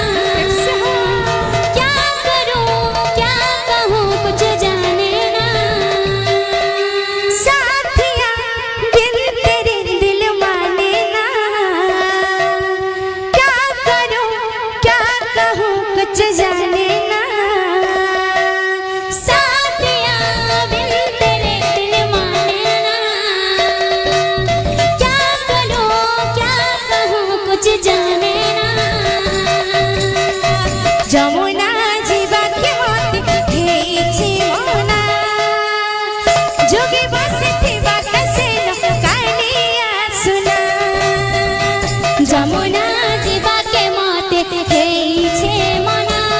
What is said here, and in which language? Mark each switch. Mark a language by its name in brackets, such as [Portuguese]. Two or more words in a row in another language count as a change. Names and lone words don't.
[Hindi] क्या करूं क्या कहूं कुछ जाने ना साथिया बिन तेरे दिल माने ना क्या करूं क्या कहूं कुछ जाने ना साथिया बिन तेरे दिल माने ना क्या करूं क्या कहूं कुछ जाने ना [Odia] ଯମୁନା ଯିବାକୁ ମତେ ହେଇଛି ମନା ଯୋଗେ ବସିଥିବା କାହ୍ନେ କାଳିଆ ସୋନା ଯମୁନା ଯିବାକୁ ମତେ ହେଇଛି ମନା